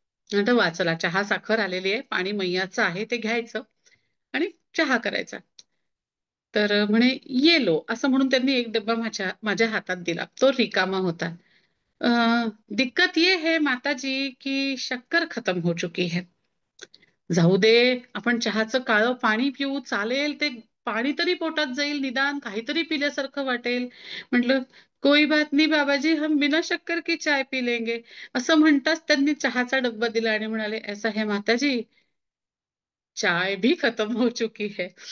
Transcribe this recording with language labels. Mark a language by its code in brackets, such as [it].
[mr] म्हटलं वाचला, चहा साखर आलेली आहे, पाणी मैयाचं आहे, ते घ्यायचं आणि चहा करायचा. तर म्हणे ये लो, असं म्हणून त्यांनी एक डब्बा माझ्या माझ्या हातात दिला. तो रिकामा होता. [hi] अ, दिक्कत ये है माताजी की शक्कर खत्म हो चुकी है. [mr] जाऊ दे, आपण चहाचं काळं पाणी पिऊ, चालेल, ते पाणी तरी पोटात जाईल, निदान काहीतरी पिल्यासारखं वाटेल. [hi] म्हटलं कोई बात नहीं बाबाजी, हम बिना शक्कर की चाय पी लेंगे. [mr] असं म्हणताच त्यांनी चहाचा डब्बा दिला आणि म्हणाले, [hi] ऐसा है माताजी, चाय भी खत्म हो चुकी है.